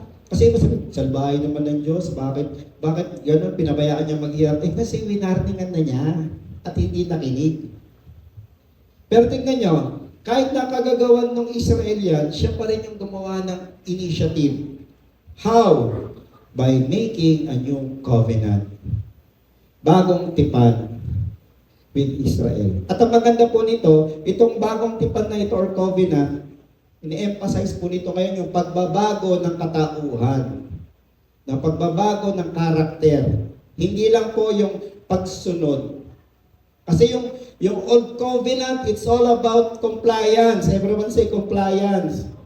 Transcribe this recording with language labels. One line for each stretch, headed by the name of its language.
Filipino: Kasi salbahay naman ng Diyos. Bakit gano'n pinabayaan niya maghirap? Kasi winarningan na niya at hindi nakinig. Pero tingnan niyo, kahit nakagagawan ng Israel yan, siya pa rin yung gumawa ng initiative.
English: How? By making a new covenant.
Filipino: Bagong tipan
English: with Israel.
Filipino: At ang maganda po nito, itong bagong tipan na ito or covenant, ini-emphasize po nito ngayon yung pagbabago ng katauhan, ng pagbabago ng karakter. Hindi lang po yung pagsunod. Kasi yung
English: old covenant, it's all about compliance. Everyone say compliance.